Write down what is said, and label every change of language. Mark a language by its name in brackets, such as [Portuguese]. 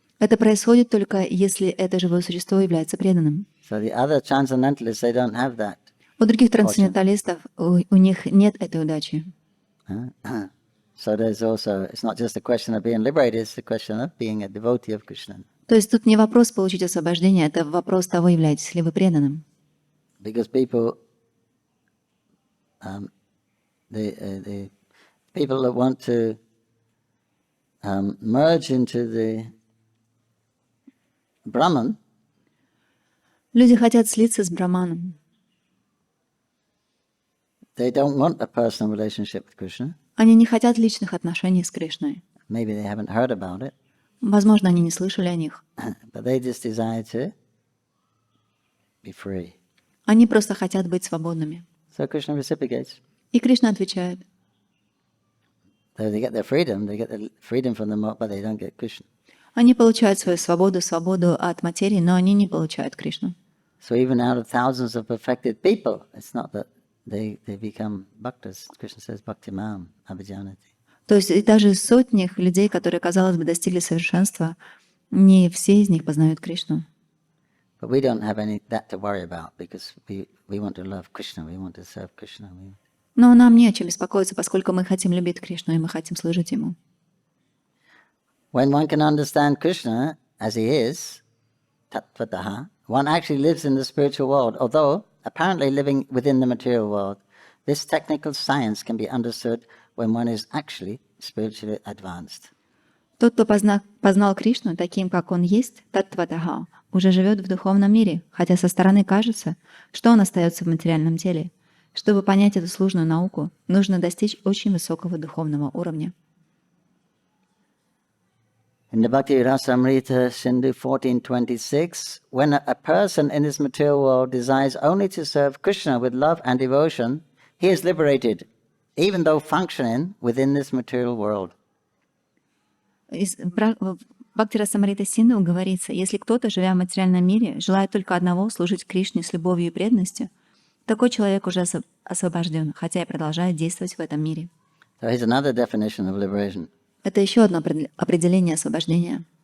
[Russian] Это происходит только если это живое существо является преданным. [English] So the other transcendentalists, they don't have that. [Russian] У других трансценденталистов у них нет этой удачи. [English] So there's also, it's not just a question of being liberated, it's a question of being a devotee of Krishna. [Russian] То есть тут не вопрос получить освобождение, это вопрос того, являетесь ли вы преданным. [English] Because the people that want to merge into the Brahman, [Russian] Люди хотят слиться с Браманом. [English] they don't want a personal relationship with Krishna. [Russian] Они не хотят личных отношений с Кришной. [English] Maybe they haven't heard about it, [Russian] Возможно, они не слышали о них. [English] but they just desire to be free. [Russian] Они просто хотят быть свободными. [English] So Krishna reciprocates. [Russian] И Кришна отвечает. [English] So they get their freedom from the mob, but they don't get Krishna. [Russian] Они получают свою свободу от материи, но они не получают Кришну. [English] So even out of thousands of perfected people, it's not that they become bhaktas. Krishna says, [Sanskrit] bhaktimam abhijanati. [Russian] То есть и даже из сотнях людей, которые, казалось бы, достигли совершенства, не все из них познают Кришну. [English] But we don't have any that to worry about because we want to love Krishna, we want to serve Krishna. [Russian] Но нам не о чем беспокоиться, поскольку мы хотим любить Кришну и мы хотим служить Ему. [English] When one can understand Krishna as he is, tattvataha, one actually lives in the spiritual world, although apparently living within the material world. This technical science can be understood when one is actually spiritually advanced. [Russian] Тот, кто познал Кришну таким, как Он есть, таттватаха, уже живет в духовном мире, хотя со стороны кажется, что он остается в материальном теле. Чтобы понять эту сложную науку, нужно достичь очень высокого духовного уровня. [English] In the Bhakti Rasamrita Sindhu 1426, when a person in this material world desires only to serve Krishna with love and devotion, he is liberated, even though functioning within this material world. [Russian] В Бхакти Расамрита Синду говорится, если кто-то, живя в материальном мире, желает только одного — служить Кришне с любовью и преданностью, такой человек уже освобожден, хотя и продолжает действовать в этом мире. [English] So here's another definition of liberation. [Russian] Это еще одно определение освобождения.